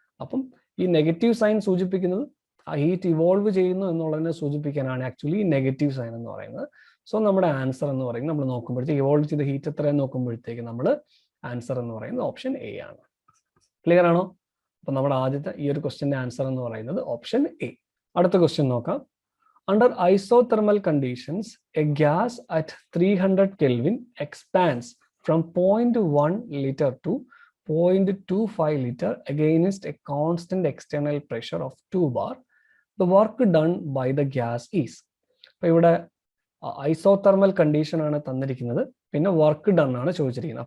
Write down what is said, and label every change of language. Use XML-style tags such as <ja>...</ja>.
<ml>അപ്പം ഈ negative sign സൂചിപ്പിക്കുന്നത് ആ ഹീറ്റ് ഇവോൾവ് ചെയ്യുന്നു എന്നുള്ളതിനെ സൂചിപ്പിക്കാനാണ് ആക്ച്വലി നെഗറ്റീവ് സൈൻ എന്ന് പറയുന്നത്. സോ നമ്മുടെ ആൻസർ എന്ന് പറയുന്നത് നമ്മൾ നോക്കുമ്പോഴത്തേക്ക് ഇവോൾവ് ചെയ്ത ഹീറ്റ് എത്രയെന്ന് നോക്കുമ്പോഴത്തേക്ക് നമ്മൾ ആൻസർ എന്ന് പറയുന്നത് ഓപ്ഷൻ എ ആണ്. ക്ലിയർ ആണോ? അപ്പൊ നമ്മുടെ ആദ്യത്തെ ഈ ഒരു ക്വസ്റ്റ്യന്റെ ആൻസർ എന്ന് പറയുന്നത് ഓപ്ഷൻ എ. അടുത്ത ക്വസ്റ്റ്യൻ നോക്കാം.</ml> <en>Under isothermal conditions, a gas at 300 Kelvin expands from 0.1 liter to 0.25 liter against a constant external pressure of 2 bar, the work done by the gas is.</en> <ml>അപ്പോൾ ഇവിടെ ഐസോതെർമൽ കണ്ടീഷൻ ആണ് തന്നിരിക്കുന്നത്, പിന്നെ work done ആണ് ചോദിച്ചിരിക്കുന്നത്.</ml>